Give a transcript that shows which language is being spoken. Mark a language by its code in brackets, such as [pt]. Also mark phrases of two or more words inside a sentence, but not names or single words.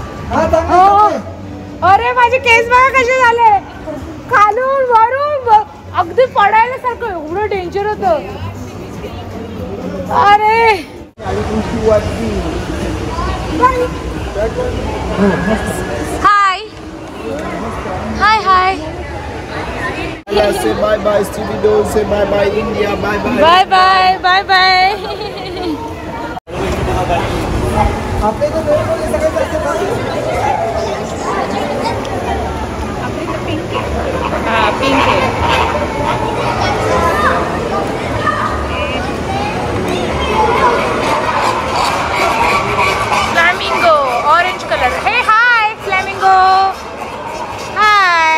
[mr] अरे माझे केस बघा कसे झाले खालून वरून अगदी पडायला सारखं एवढं डेंजर होतं. अरे हाय हाय हाय [en] Say bye bye Stevie Dole, say bye bye India, bye bye. bye bye bye bye. [hi] हाँ पिंक है. [en] flamingo orange color. hey hi flamingo hi.